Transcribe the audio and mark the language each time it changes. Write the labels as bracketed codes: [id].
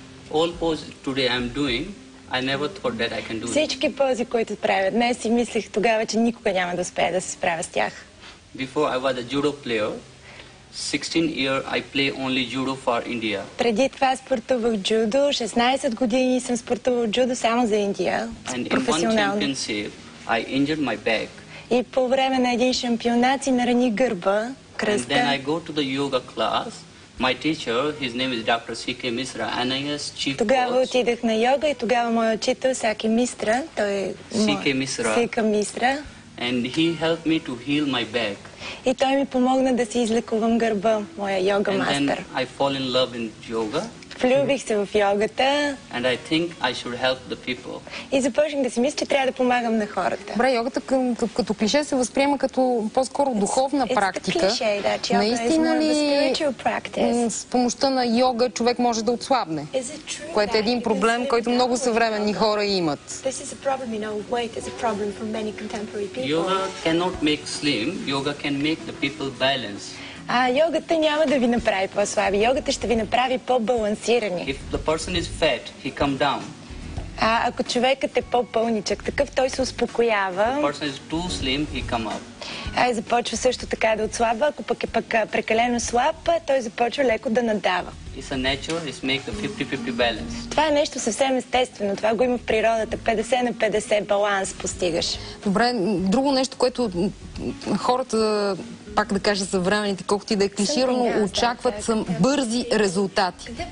[en] All pose today I'm doing, I never thought that I can do it. [bg] Всички пози, които правя днес, си мислех тогава, че никога няма да успея да се справя с тях. [en] Before I was a judo player, 16 years I play only judo for India. [bg] Преди това спортувах джудо. 16 години съм спортувал джудо само за Индия. Професионално. [en] And in one championship, I injured my back. [bg] И по време на един шампионат си нарани гърба, кръста. [en] And then I go to the yoga class. My teacher, his name is Dr. C.K. Misra, NIS chief [bg] Тогава [en] coach. [bg] отидах на йога и тогава моят учител Саки Мистра, той е Сика Мистра. [en] And he helped me to heal my back. [bg] И той ми помогна да си излекувам гърба, моя йога мастер. [en] And then I fall in love in yoga. [bg] Влюбих се в йогата. [en] And I think I should help the people. [bg] И започнах да си мисля, че трябва да помагам на хората. Добре, йогата като клише се възприема като по-скоро духовна практика. Наистина ли с помощта на йога човек може да отслабне? Което е един проблем, който много съвременни хора имат. [en] Yoga cannot make slim. Yoga can make the people balance. [bg] Йогата няма да ви направи по-слаби. Йогата ще ви направи по-балансирани. [en] If the person is fat, he come down. [bg] Ако човекът е по-пълничък, такъв той се успокоява. [en] If the person is too slim, he come up. [bg] Започва също така да отслабва. Ако пък е прекалено слаб, той започва леко да надава. [en] It's a nature, it's make the 50-50 balance. [bg] Това е нещо съвсем естествено. Това го има в природата. 50 на 50 баланс постигаш. Добре, друго нещо, което хората, пак да кажа съвременните, колкото и да е клиширано, очакват са бързи резултати.